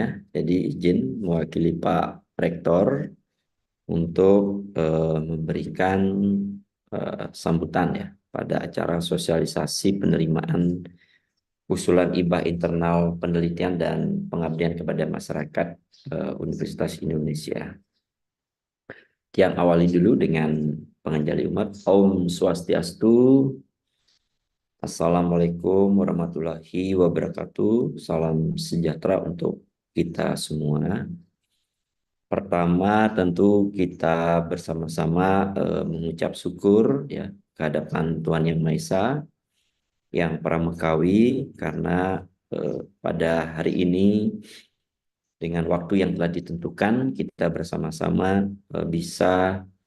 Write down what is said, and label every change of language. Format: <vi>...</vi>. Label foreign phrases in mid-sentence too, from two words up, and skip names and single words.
<id>Jadi izin mewakili Pak Rektor untuk memberikan sambutan ya pada acara sosialisasi penerimaan usulan IBAH internal penelitian dan pengabdian kepada masyarakat Universitas Indonesia. Yang awali dulu dengan penganjali umat.</id> <ban>Om Swastiastu.</ban> <ar>Assalamualaikum warahmatullahi wabarakatuh.</ar> <id>Salam sejahtera untuk kita semua. Pertama tentu kita bersama-sama mengucap syukur ya kehadapan Tuhan Yang Maha Esa yang Pramekawi karena pada hari ini dengan waktu yang telah ditentukan kita bersama-sama bisa</id>